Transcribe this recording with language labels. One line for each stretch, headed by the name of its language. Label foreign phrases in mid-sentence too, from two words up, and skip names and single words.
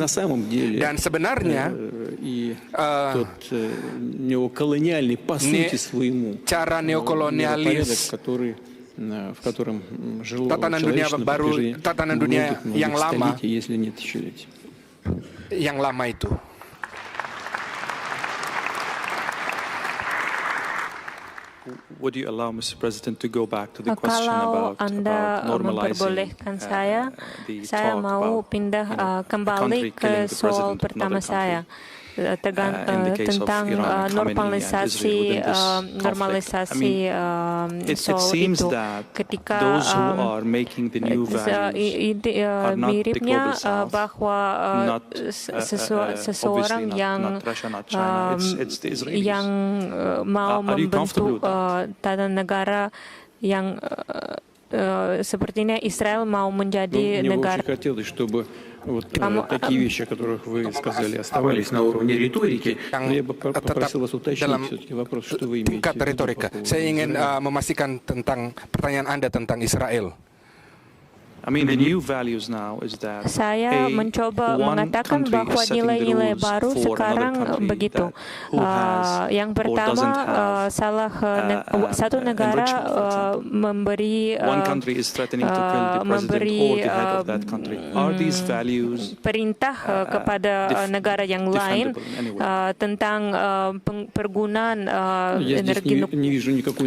Indonesian: Dan sebenarnya cara neokolonialis, tatanan dunia baru, tatanan dunia yang lama itu.
English: Would you allow Mr. President to go back to the question
Indonesian: Kalau
English: about
Indonesian: Anda
English: normalizing
Indonesian: memperbolehkan saya
English: talk
Indonesian: mau
English: about,
Indonesian: pindah kembali ke soal pertama saya. Tentang normalisasi soal itu, ketika miripnya bahwa seseorang yang mau membentuk tatanan negara yang sepertinya Israel mau menjadi negara.
Russian: Такие вещи, о которых вы сказали, оставались на уровне риторики. Я бы попросил вас уточнить все-таки вопрос, что вы имеете в виду.
Indonesian: Saya ingin memastikan tentang pertanyaan Anda tentang Israel. Saya mencoba mengatakan bahwa nilai-nilai baru sekarang begitu. Yang pertama, satu negara memberi perintah kepada negara yang lain tentang penggunaan energi nuklir.